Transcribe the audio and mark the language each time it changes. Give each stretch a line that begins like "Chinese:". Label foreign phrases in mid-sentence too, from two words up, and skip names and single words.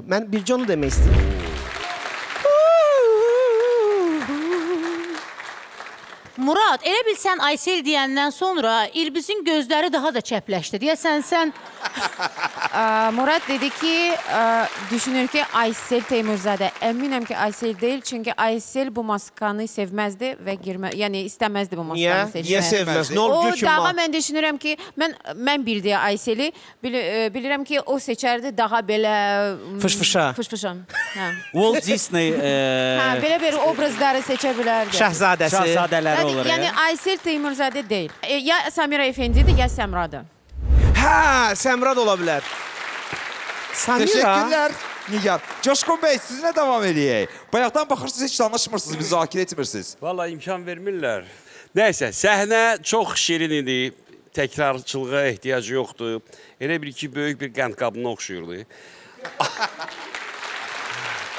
Azerbaijani: Mən bircə onu demək istəyirəm. Murad, elə bil sən Aysel deyəndən sonra İlbiz'in gözləri daha da çəpləşdi. Deyəsən sən... Murad dedi ki, düşünür ki Aysel Teymurzade.
Turkish: Eminim ki Aysel değil çünkü Aysel bu maskanı sevmezdi ve yani istemezdi bu maskanı seçmeyi. Niye sevmez? Ne O oldu ki? daha ben düşünürüm ki ben bildiği Aysel'i bilirim ki o seçerdi daha böyle Fışfışa. Fışfışa. Ha. Walt Disney Böyle bir obrazları seçebilirdi.
Azerbaijani: Şahzadəsi.
Turkish: şahzadeleri olur Yani ya. Aysel Teymurzade değil. Ya Samira Efendi'di ya Semra'dı.
Azerbaijani: Hə, Səmra da ola bilər. Samira.
Turkish: Teşekkürler Nigar. Coşkun Bey, sizinle devam edeyim.
Azerbaijani: Bayaqdan baxırsınız, hiç danışmırsınız, müzakirə etmirsiniz. Vallahi imkan vermirlər. Nəysə, səhnə çox şirin idi. Təkrarçılığa ehtiyacı yoxdur. Elə bir ki, böyük bir qənd qabına oxşuyurdu.